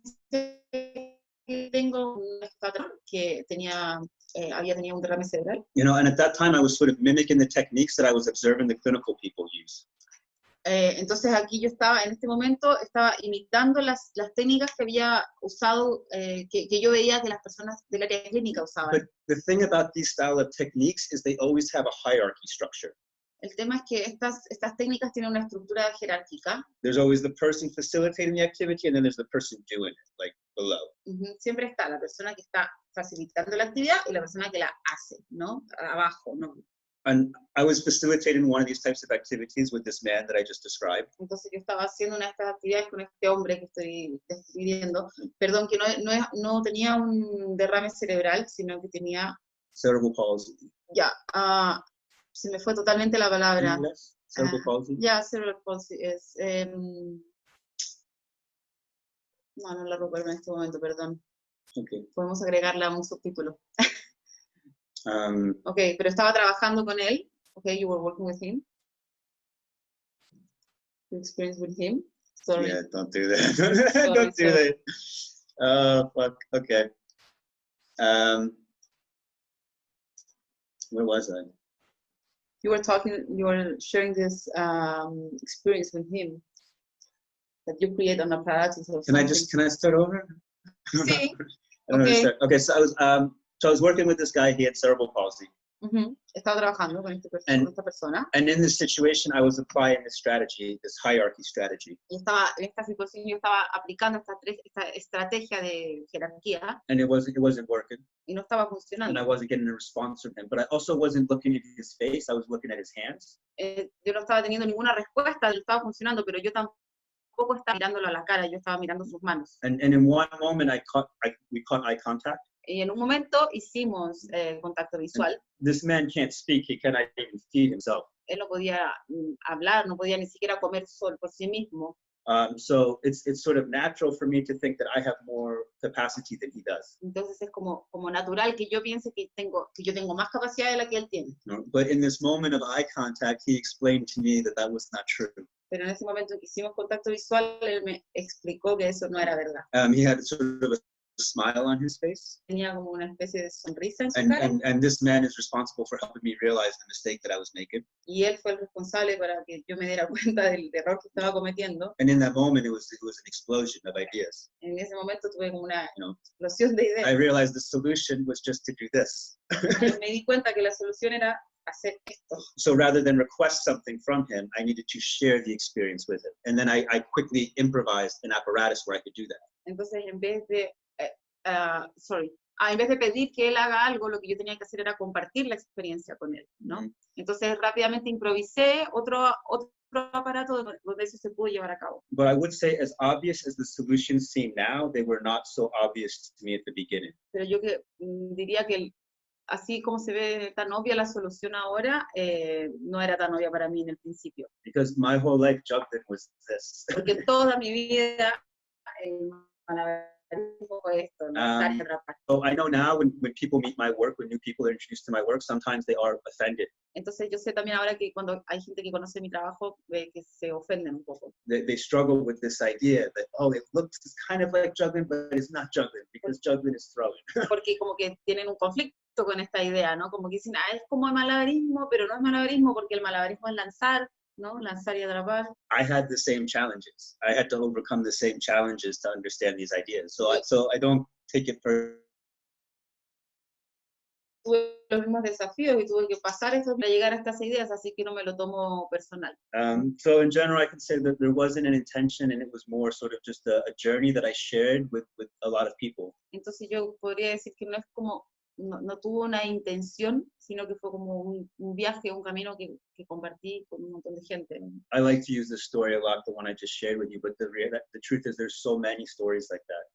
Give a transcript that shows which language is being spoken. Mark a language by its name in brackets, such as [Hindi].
[Spanish] Tengo un patrón que había tenido un derrame cerebral. [English] You know, and at that time I was sort of mimicking the techniques that I was observing the clinical people use. [Spanish] Entonces aquí yo en este momento estaba imitando las técnicas que había usado, que yo veía que las personas del área clínica usaban. [English] But the thing about these style of techniques is they always have a hierarchy structure. [Spanish] El tema es que estas técnicas tienen una estructura jerárquica. [English] There's always the person facilitating the activity and then there's the person doing it, like below. [Spanish] Siempre está la persona que está facilitando la actividad y la persona que la hace, ¿no? Abajo, ¿no? [English] And I was facilitating one of these types of activities with this man that I just described. [Spanish] Entonces yo estaba haciendo una de estas actividades con este hombre que estoy describiendo, perdón, que no tenía un derrame cerebral, sino que tenía... [English] Cerebral palsy. [Spanish] Ya, se me fue totalmente la palabra. [English] Cerebral palsy. [Spanish] Ya, cerebral palsy es... no la recuerdo en este momento, perdón. [English] Okay. [Spanish] Podemos agregarle a un subtítulo. Ok, pero estaba trabajando con él. [English] Okay, you were working with him. You experienced with him. Sorry. Yeah, don't do that. Don't do that. Fuck. Okay. Where was I? You were sharing this experience with him that you create on apparatus or something. Can I start over? [Spanish] Sí. [English] Okay, so I was working with this guy, he had cerebral palsy. [Spanish] Estaba trabajando con esta persona. [English] And in this situation, I was applying this strategy, this hierarchy strategy. [Spanish] Y en esta situación yo estaba aplicando esta estrategia de jerarquía. [English] And it wasn't working. [Spanish] Y no estaba funcionando. [English] And I wasn't getting a response from him. But I also wasn't looking at his face, I was looking at his hands. [Spanish] Yo no estaba teniendo ninguna respuesta, él estaba funcionando, pero yo tampoco estaba mirándolo a la cara, yo estaba mirando sus manos. [English] And in one moment, we caught eye contact. [Spanish] Y en un momento hicimos contacto visual. [English] This man can't speak, he cannot even feed himself. [Spanish] Él no podía hablar, no podía ni siquiera comer solo por sí mismo. [English] So it's sort of natural for me to think that I have more capacity than he does. [Spanish] Entonces es como natural que yo piense que yo tengo más capacidad de la que él tiene. [English] No, but in this moment of eye contact, he explained to me that was not true. [Spanish] Pero en ese momento en que hicimos contacto visual, él me explicó que eso no era verdad. [English] He had sort of a smile on his face. [Spanish] Tenía como una especie de sonrisa en su cara. [English] And this man is responsible for helping me realize the mistake that I was making. [Spanish] Y él fue el responsable para que yo me diera cuenta del error que estaba cometiendo. [English] And in that moment, it was an explosion of ideas. [Spanish] En ese momento tuve como una explosión de ideas. [English] I realized the solution was just to do this. [Spanish] Y me di cuenta que la solución era hacer esto. [English] So rather than request something from him, I needed to share the experience with him. And then I quickly improvised an apparatus where I could do that. [Spanish] Entonces, en vez de, en vez de pedir que él haga algo, lo que yo tenía que hacer era compartir la experiencia con él, ¿no? Entonces, rápidamente improvisé otro aparato donde eso se pudo llevar a cabo. [English] But I would say, as obvious as the solutions seem now, they were not so obvious to me at the beginning. [Spanish] Pero yo diría que así como se ve tan obvia la solución ahora, no era tan obvia para mí en el principio. [English] Because my whole life, juggling was this. [Spanish] Porque toda mi vida, malabarismo fue esto, ¿no? [English] So I know now when people meet my work, when new people are introduced to my work, sometimes they are offended. [Spanish] Entonces yo sé también ahora que cuando hay gente que conoce mi trabajo, que se ofenden un poco. [English] They struggle with this idea that, oh, it looks kind of like juggling, but it's not juggling, because juggling is throwing. [Spanish] Porque como que tienen un conflicto con esta idea, ¿no? Como que dicen, es como el malabarismo, pero no es malabarismo, porque el malabarismo es lanzar, ¿no? Lanzar y atrapar. [English] I had the same challenges. I had to overcome the same challenges to understand these ideas. So I don't take it personally. [Spanish] Tuve los mismos desafíos y tuve que pasar esto para llegar a estas ideas, así que no me lo tomo personal. [English] So in general, I can say that there wasn't an intention, and it was more sort of just a journey that I shared with a lot of people. [Spanish] Entonces yo podría decir que no es como, no tuvo una intención, sino que fue como un viaje, un camino que compartí con un montón de gente. [English] I like to use this story a lot, the one I just shared with you, but the truth is there's so many stories like that.